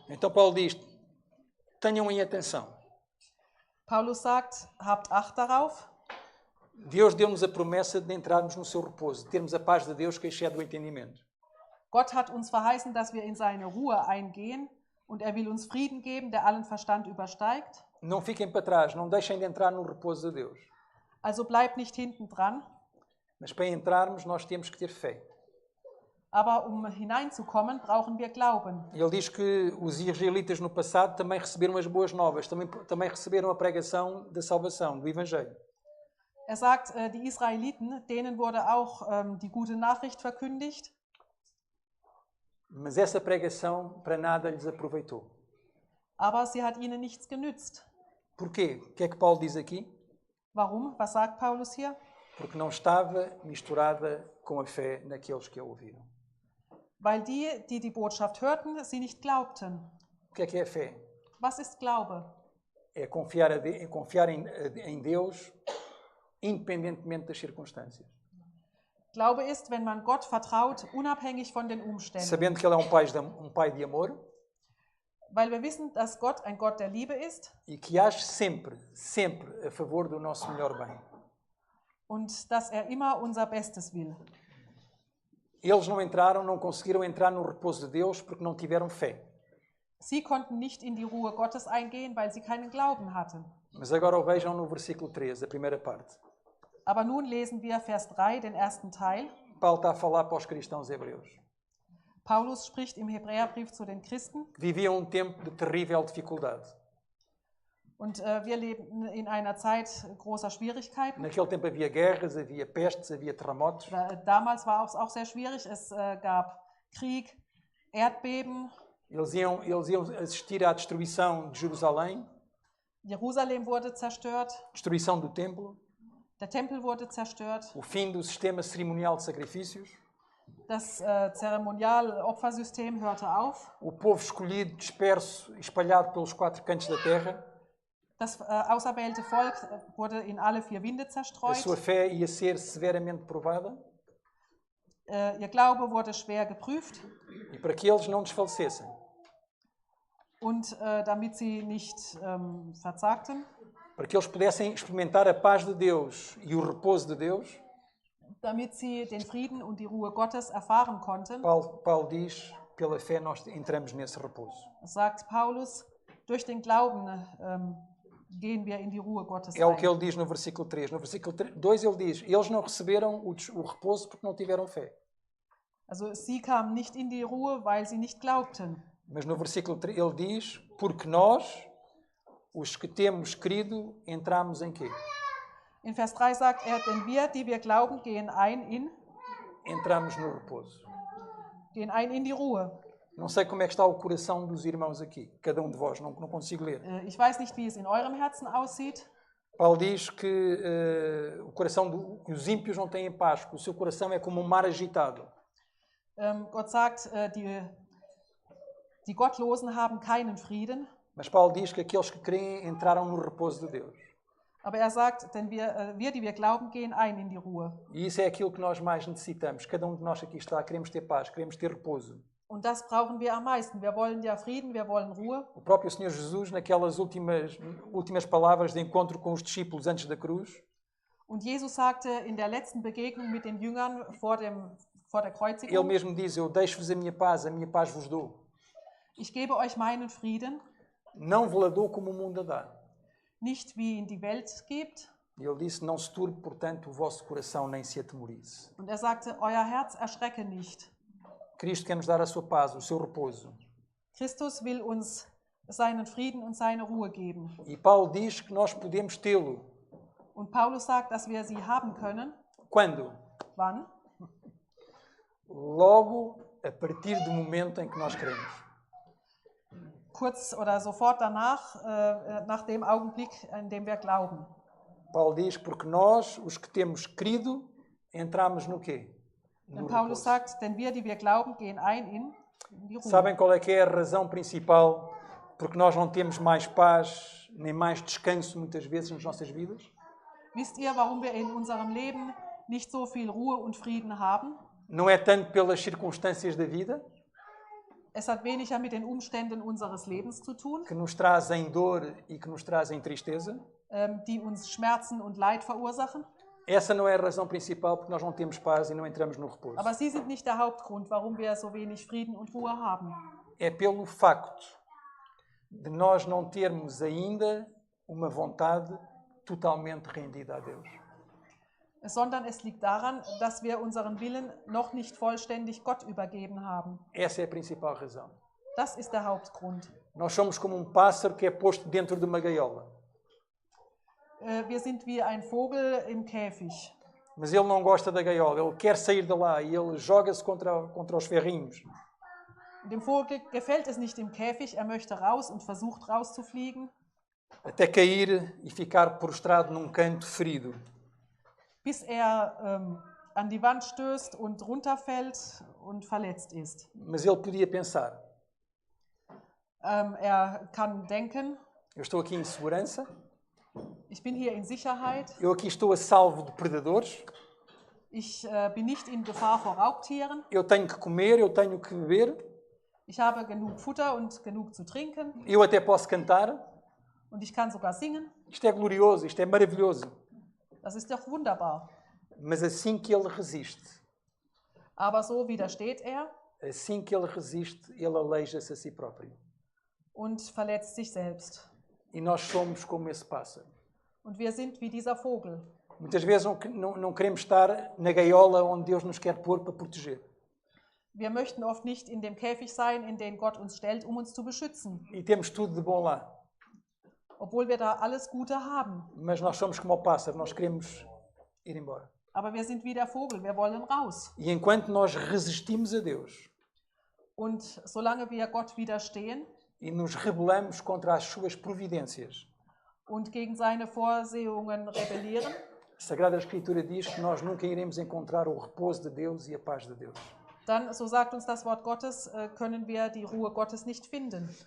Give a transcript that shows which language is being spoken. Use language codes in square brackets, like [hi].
[pt] Então Paulo diz, tenham em atenção. [de] Paulus sagt, habt Acht darauf. [pt] Deus deu-nos a promessa de entrarmos no seu repouso, de termos a paz de Deus que excede o entendimento. [de] Gott hat uns verheißen, dass wir in seine Ruhe eingehen und er will uns Frieden geben, der allen Verstand übersteigt. [pt] Não fiquem para trás, não deixem de entrar no repouso de Deus. [de] Also bleibt nicht hinten dran, [pt] Mas para entrarmos nós temos que ter fé. [de] aber um hineinzukommen, brauchen wir Glauben. [pt] Ele diz que os israelitas no passado também receberam as boas novas, também receberam a pregação da salvação, do Evangelho. [de] Er sagt, die Israeliten, denen wurde auch die gute Nachricht verkündigt, [pt] Mas essa pregação para nada lhes aproveitou. [de] aber sie hat ihnen nichts genützt. [pt] Porquê? O que é que Paulo diz aqui? [de] Warum? Was sagt Paulus hier? [pt] Porque não estava misturada com a fé naqueles que a ouviram. [de] Weil die Botschaft hörten, sie nicht glaubten. [pt] O que é a fé? [de] Was ist Glaube? [pt] É confiar em Deus independentemente das circunstâncias. [de] Glaube ist, wenn man Gott vertraut, unabhängig von den Umständen. [pt] Sabendo que Ele é um pai de amor [de] Weil wir wissen, dass Gott ein Gott der Liebe ist [pt] e que age sempre a favor do nosso melhor bem. [de] und dass er immer unser Bestes will. [pt] Eles não conseguiram entrar no repouso de Deus porque não tiveram fé. [de] Sie konnten nicht in die Ruhe Gottes eingehen, weil sie keinen Glauben hatten. [pt] Mas agora o vejam no versículo 3, a primeira parte. [de] Aber nun lesen wir Vers 3, den ersten Teil. [pt] Paulo está a falar para os cristãos hebreus, [de] Paulus spricht im Hebräerbrief zu den Christen [pt] que viviam um tempo de terrível dificuldade. [de] und wir leben in einer Zeit großer Schwierigkeiten. [pt] Naquele tempo havia guerras, havia pestes, havia terremotos. [de] Damals war es auch sehr schwierig. Es gab Krieg, Erdbeben. [pt] Eles iam assistir à destruição de Jerusalém, [de] Jerusalem wurde zerstört. [pt] destruição do templo, [de] Der Tempel wurde zerstört. [pt] o fim do sistema cerimonial de sacrifícios, [de] Das Zeremonial-Opfersystem hörte auf. [pt] o povo escolhido, disperso e espalhado pelos quatro cantos da terra. [de] Das auserwählte Volk wurde in alle vier Winde [pt] A [de] zerstreut. [pt] sua fé ia ser severamente provada [de] Ihr Glaube wurde schwer geprüft. [pt] e para que eles não desfalecessem, [de] Und damit sie nicht verzagten, [pt] para que eles pudessem experimentar a paz de Deus e o repouso de Deus, [de] damit sie den Frieden und die Ruhe Gottes erfahren konnten, [pt] Paulo diz, pela fé nós entramos nesse repouso. [de] sagt Paulus, durch den Glauben gehen wir in die Ruhe Gottes [pt] É o que [de] ein. [pt] ele diz no versículo 3. No versículo 2 ele diz, eles não receberam o repouso porque não tiveram fé. [de] Also sie kamen nicht in die Ruhe, weil sie nicht glaubten. [pt] Mas no versículo 3 ele diz, porque nós, os que temos crido, entramos em quê? [de] In Vers 3 sagt er, denn wir, die wir glauben, gehen ein [pt] Entramos no repouso. [de] in die Ruhe. [pt] Não sei como é que está o coração dos irmãos aqui, cada um de vós, não consigo ler. [de] Ich weiß nicht, wie es in eurem Herzen aussieht. [pt] Paulo diz que o coração que os ímpios não têm paz, que o seu coração é como um mar agitado. [de] Gott sagt, die Gottlosen haben keinen Frieden. [pt] Mas Paulo diz que aqueles que creem entraram no repouso de Deus. [de] Aber er sagt, denn wir, die wir glauben, gehen ein in die Ruhe. [pt] E isso é aquilo que nós mais necessitamos. Cada um de nós aqui está, queremos ter paz, queremos ter repouso. [de] Und das brauchen wir am meisten. Wir wollen ja Frieden, wir wollen Ruhe. [pt] O próprio Senhor Jesus, naquelas últimas palavras de encontro com os discípulos antes da cruz, [de] Und Jesus sagte in der letzten Begegnung mit den Jüngern vor vor der [pt] Ele [de] Kreuzigung. [pt] mesmo diz, eu deixo-vos a minha paz vos dou. [de] Ich gebe euch meinen Frieden, [pt] Não vos la dou como o mundo a dá. [de] nicht wie ihn die Welt gibt. [pt] E ele disse, não se turbe, portanto, o vosso coração, nem se atemorize. [de] Und er sagte, euer Herz erschrecke nicht. [pt] Cristo quer nos dar a sua paz, o seu repouso. [de] Christus will uns seinen Frieden und seine Ruhe geben. [pt] E Paulo diz que nós podemos tê-lo. [de] Und Paulus sagt, dass wir sie haben können. [pt] Quando? [de] Wann? [pt] Logo a partir do momento em que nós queremos. [de] Kurz oder sofort danach, nach dem Augenblick, in dem wir glauben. [pt] Paulo diz, porque nós, os que temos crido, entramos no quê? No [de] Denn Paulus [pt] repouso. [de] sagt, denn wir, die wir glauben, gehen ein in die Ruhe. [pt] Sabem qual é que é a razão principal porque nós não temos mais paz, nem mais descanso muitas vezes nas nossas vidas? [de] Wisst ihr, warum wir in unserem Leben nicht so viel Ruhe und Frieden haben? [pt] Não é tanto pelas circunstâncias da vida, [de] Es hat weniger mit den Umständen unseres Lebens zu tun, [pt] que nos trazem dor e que nos trazem tristeza. [de] die uns Schmerzen und Leid verursachen. [pt] Essa não é a razão principal porque nós não temos paz e não entramos no repouso. [de] Aber sie sind nicht der Hauptgrund, warum wir so wenig Frieden und Ruhe haben. [pt] É pelo facto de nós não termos ainda uma vontade totalmente rendida a Deus. [de] Sondern es liegt daran, dass wir unseren Willen noch nicht vollständig Gott übergeben haben. [pt] Essa é a principal razão. [de] Das ist der Hauptgrund. [pt] Nós somos como um pássaro que é posto dentro de uma gaiola. [de] Wir sind wie ein Vogel im Käfig. [pt] Mas ele não gosta da gaiola, ele quer sair de lá e ele joga-se contra os ferrinhos. [de] Dem Vogel gefällt es nicht im Käfig, er möchte raus und versucht rauszufliegen, [pt] Até cair e ficar prostrado num canto ferido. [de] bis an die Wand stößt und runterfällt und verletzt ist. [pt] Mas ele podia pensar, [de] Er kann denken, [pt] eu estou aqui em segurança, [de] ich bin hier in Sicherheit, [pt] eu aqui estou a salvo de predadores, [de] ich bin nicht in Gefahr vor Raubtieren, [pt] eu tenho que comer, eu tenho que beber, [de] ich habe genug Futter und genug zu trinken [pt] eu até posso cantar. [de] und ich kann sogar singen. [pt] Isto é glorioso, isto é maravilhoso. [de] Das ist doch wunderbar. [pt] Mas assim que ele resiste, [de] Aber so widersteht er [pt] assim que ele resiste, ele aleija-se a si próprio. [de] und verletzt sich selbst. [pt] E nós somos como esse pássaro. [de] Und wir sind wie dieser Vogel. [pt] Muitas vezes não queremos estar na gaiola onde Deus nos quer pôr para proteger. [de] Wir möchten oft nicht in dem Käfig sein, in den Gott uns stellt, um uns zu beschützen, [pt] E temos tudo de bom lá. [de] obwohl wir da alles Gute haben. [pt] Mas nós somos como o pássaro, nós queremos ir embora. [de] Aber wir sind wie der Vogel, wir wollen raus. [pt] E enquanto nós resistimos a Deus [de] Und solange wir Gott widerstehen [pt] e nos rebelamos contra as suas providências, [de] und gegen seine Vorsehungen rebellieren, [pt] a Sagrada Escritura diz que nós nunca iremos encontrar o repouso de Deus e a paz de Deus. [de] dann, so sagt uns das Wort Gottes, können wir die Ruhe Gottes nicht finden.